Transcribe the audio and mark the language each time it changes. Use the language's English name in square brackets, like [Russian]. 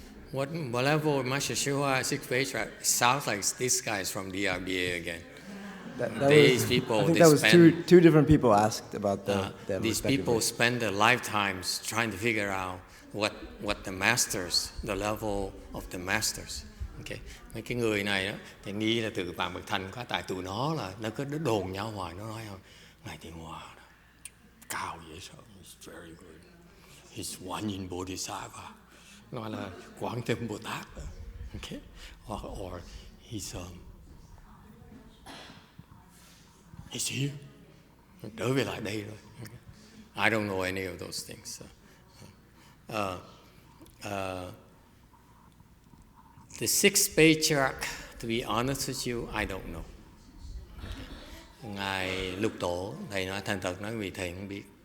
[English] What level Master YongHua, sixth patriarch? Sounds like this guy is from DRBA again. These people, I think that was two different people asked about them. These people spend their lifetimes trying to figure out what the masters, the level of the masters. Okay. [Vietnamese] Mấy cái người này đó thì nghĩ là từ Vạn Bậc Thành có, tại tụi nó là nó cứ đồn nhau hoài, nó nói Ngài Tuyên Hóa cao dễ sợ, [English] he's very good, he's one in Bodhisattva, [Vietnamese] nói là Quán Thế Bồ Tát, okay, [English] or he's here, [Vietnamese] trở về lại đây rồi. [English] I don't know any of those things. The sixth patriarch, to be honest with you, I don't know. [Vietnamese] Ngài Lục Tổ, thầy nói thành thật nói vì thầy không biết.